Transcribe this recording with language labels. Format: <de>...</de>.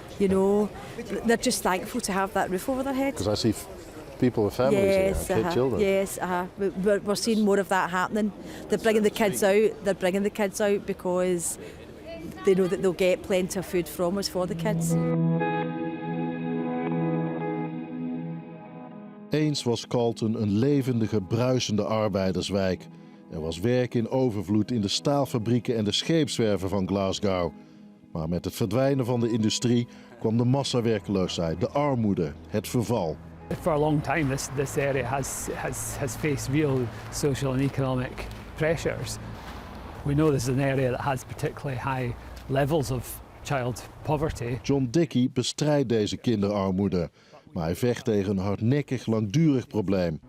<en>You know, they're just thankful to have that roof over their head. Because I see people with families here, children. Yes, we're seeing more of that happening. They're bringing the kids out. They're bringing the kids out because they know that they'll get plenty of food from us for the kids.</en> <nl>Eens was Carlton een levendige, bruisende arbeiderswijk. Er was werk in overvloed in de staalfabrieken en de scheepswerven van Glasgow. Maar met het verdwijnen van de industrie kwam de massawerkloosheid, de armoede, het verval.</nl> <en>For a long time this area has faced real social and economic pressures. We know this is an area that has particularly high levels of child poverty.</en> <nl>John Dickey bestrijdt deze kinderarmoede, maar hij vecht tegen een hardnekkig, langdurig probleem.</nl>